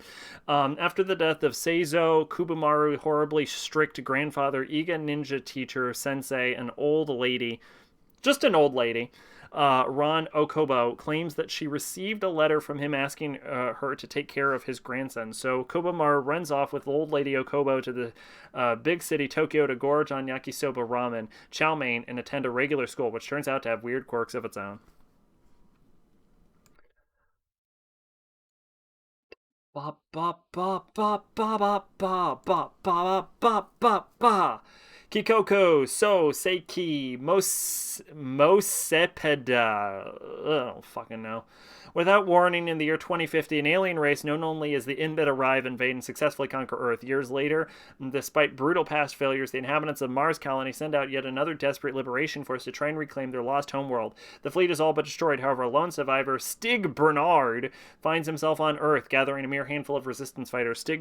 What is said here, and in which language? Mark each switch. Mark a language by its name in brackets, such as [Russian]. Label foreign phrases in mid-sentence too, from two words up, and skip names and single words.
[English] After the death of Seizo Kubumaru, horribly strict grandfather, Iga ninja teacher, sensei, an old lady, just an old lady, Ron Okobo, claims that she received a letter from him asking her to take care of his grandson. So Kobumaru runs off with old lady Okobo to the big city Tokyo to gorge on yakisoba ramen, chow mein, and attend a regular school, which turns out to have weird quirks of its own. Ba ba ba ba ba ba ba ba ba ba ba ba. Kikoko, So, Seiki, Mosepeda. I don't fucking know. Without warning, in the year 2050, an alien race known only as the Inbit arrive, invade, and successfully conquer Earth. Years later, despite brutal past failures, the inhabitants of Mars colony send out yet another desperate liberation force to try and reclaim their lost homeworld. The fleet is all but destroyed. However, a lone survivor, Stig Bernard, finds himself on Earth, gathering a mere handful of resistance fighters.